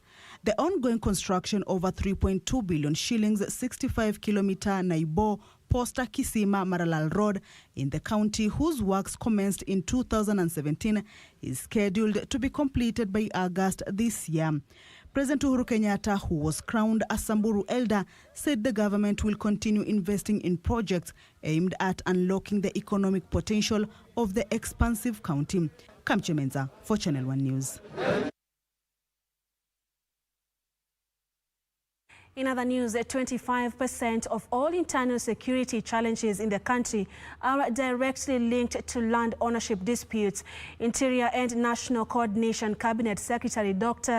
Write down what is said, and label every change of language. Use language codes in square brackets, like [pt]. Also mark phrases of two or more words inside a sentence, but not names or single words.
[en] The ongoing construction of a 3.2 billion shillings 65-kilometer Naibo Posta Kisima Maralal Road in the county, whose works commenced in 2017, is scheduled to be completed by August this year. President Uhuru Kenyatta, who was crowned a Samburu elder, said the government will continue investing in projects aimed at unlocking the economic potential of the expansive county. Kamche Menza for Channel 1 News. In other news, 25% of all internal security challenges in the country are directly linked to land ownership disputes. Interior and National Coordination Cabinet Secretary Dr.